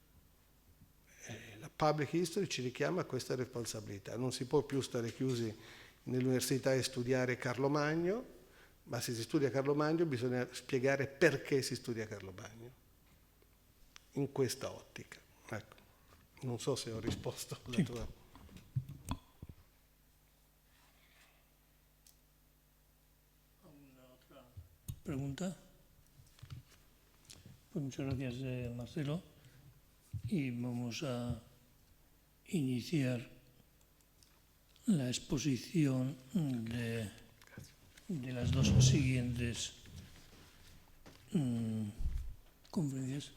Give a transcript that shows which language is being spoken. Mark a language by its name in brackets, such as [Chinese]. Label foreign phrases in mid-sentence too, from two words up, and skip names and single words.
[Italian] La [English] public history [Italian] ci richiama a questa responsabilità. Non si può più stare chiusi nell'università e studiare Carlo Magno, ma se si studia Carlo Magno bisogna spiegare perché si studia Carlo Magno, in questa ottica. Ecco. Non so se ho risposto alla tua... [Spanish] ¿Pregunta? Pues muchas gracias, Marcelo. Y vamos a iniciar la exposición de las dos siguientes conferencias.